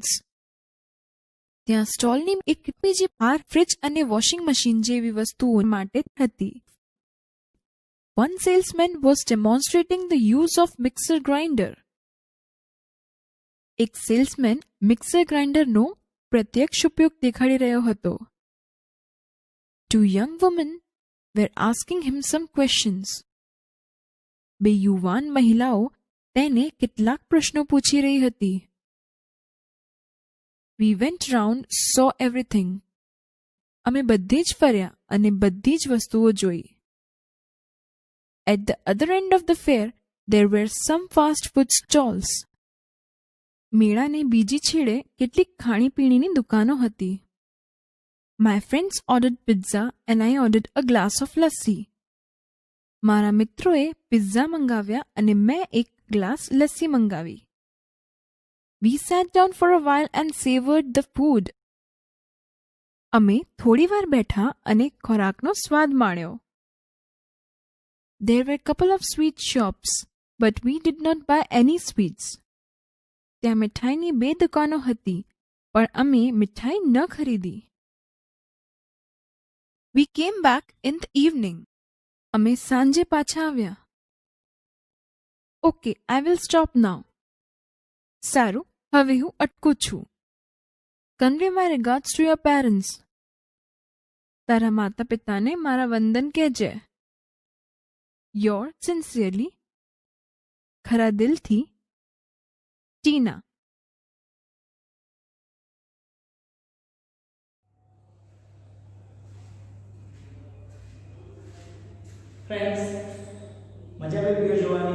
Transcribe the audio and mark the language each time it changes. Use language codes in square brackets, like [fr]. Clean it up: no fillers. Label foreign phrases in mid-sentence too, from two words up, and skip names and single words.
[gu] ત્યાં સ્ટોલની એક બીજી બાર ફ્રિજ અને વોશિંગ મશીન જેવી વસ્તુઓ માટે હતી. [en] one salesman was demonstrating the use of mixer grinder. [gu] એક સેલ્સમેન મિક્સર ગ્રાઇન્ડરનો પ્રત્યક્ષ ઉપયોગ દેખાડી રહ્યો હતો. [en] Two young women were asking him some questions. [gu] બે યુવાન મહિલાઓ તેને કેટલાક પ્રશ્નો પૂછી રહી હતી. [en] We went round, saw everything. [gu] અમે બધે જ ફર્યા અને બધી જ વસ્તુઓ જોઈ. [en] At the other end of the fair, there were some fast food stalls. [gu] મેળાને બીજી છેડે કેટલીક ખાણીપીણીની દુકાનો હતી. [en] My friends ordered pizza and I ordered a glass of lassi. [gu] મારા મિત્રોએ પિઝા મંગાવ્યા અને મેં એક ગ્લાસ લસ્સી મંગાવી. [en] We sat down for a while and savored the food. [gu] અમે થોડીવાર બેઠા અને ખોરાકનો સ્વાદ માણ્યો. [en] There were a couple of sweet shops, but we did not buy any sweets. [gu] ત્યાં મીઠાઈની 2 દુકાનો હતી, પણ અમે મીઠાઈ ન ખરીદી. [en] We came back in the evening. [gu] અમે સાંજે પાછા આવ્યા. [en] Okay, I will stop now. [gu] સારું, હવે હું અટકું છું. [en] Convey my regards to your parents. [gu] તારા માતા પિતાને મારા વંદન કહેજે. [en] Yours sincerely, [gu] ખરા દિલથી, ટીના. ફ્રેન્ડ્સ, મજા આવી વિડીયો જોવાની?